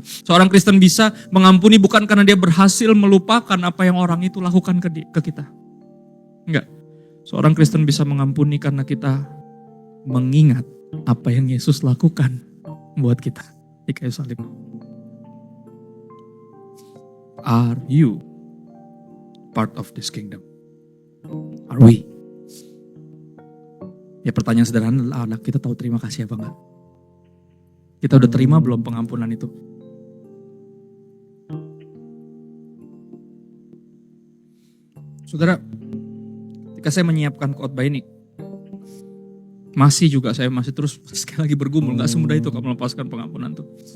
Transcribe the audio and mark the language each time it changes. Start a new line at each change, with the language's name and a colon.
Indonesian: Seorang Kristen bisa mengampuni bukan karena dia berhasil melupakan apa yang orang itu lakukan ke kita. Enggak. Seorang Kristen bisa mengampuni karena kita mengingat apa yang Yesus lakukan buat kita di kayu salib.
English: Are you part of this kingdom? Are we?
Indonesian: Ya pertanyaan sederhana adalah kita tahu terima kasih apa enggak? Kita udah terima belum pengampunan itu? Saudara, ketika saya menyiapkan khotbah ini, saya masih terus sekali lagi bergumul, gak semudah itu kalau melepaskan pengampunan tuh.